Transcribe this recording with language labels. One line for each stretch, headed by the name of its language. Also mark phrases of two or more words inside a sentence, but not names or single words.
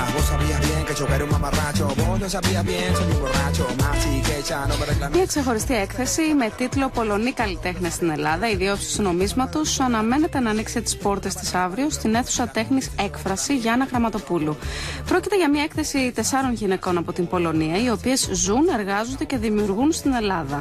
Spanish: Vos sabías bien que yo era un mamarracho. Vos no sabías bien, soy un borracho. Más y que ya no me reclamé.
Greek: Μια ξεχωριστή έκθεση με τίτλο «Πολωνοί καλλιτέχνες στην Ελλάδα, οι δύο όψεις του νομίσματος» αναμένεται να ανοίξει τις πόρτες της αύριο στην αίθουσα τέχνης Έκφραση Γιάννα Γραμματοπούλου. Πρόκειται για μια έκθεση 4 γυναικών από την Πολωνία, οι οποίες ζουν, εργάζονται και δημιουργούν στην Ελλάδα.